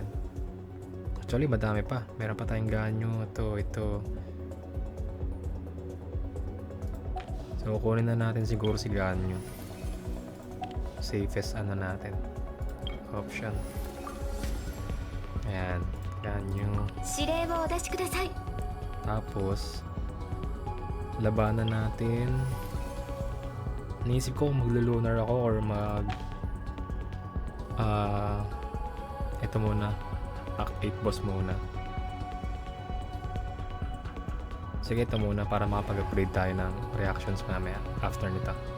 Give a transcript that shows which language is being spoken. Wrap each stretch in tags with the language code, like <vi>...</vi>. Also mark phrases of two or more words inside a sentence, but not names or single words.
<tl>Actually, madami pa. Meron pa tayong Ganyu. Ito. So, kukunin na natin siguro si Ganyu. Safest natin. Option. Ayan. Ganyu.</tl> <ja>指令をお出しください</ja> <tl>Tapos, labanan natin. Naisip ko kung maglo-lunar ako or ito muna. Act 8 boss muna. Sige, ito muna para makapag-upgrade tayo ng reactions mamaya after nito.</tl>